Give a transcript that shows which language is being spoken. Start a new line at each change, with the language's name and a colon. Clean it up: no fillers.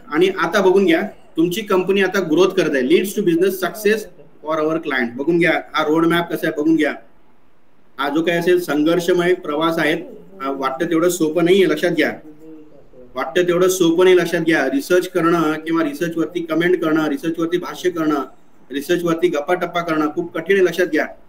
Marathi: आणि आता बघून घ्या, तुमची कंपनी आता ग्रोथ करत आहे.
English: Leads to business success for our client.
Marathi: बघून घ्या हा रोड मॅप कसा आहे, बघून घ्या. हा जो काय असेल संघर्षमय प्रवास आहे. वाटतं तेवढं सोपं नाहीये, लक्षात घ्या. वाटतं तेवढं सोपं नाही, लक्षात घ्या. रिसर्च करणं किंवा रिसर्च वरती कमेंट करणं, रिसर्च वरती भाष्य करणं, रिसर्च वरती गप्पा टप्पा करणं खूप कठीण आहे, लक्षात घ्या.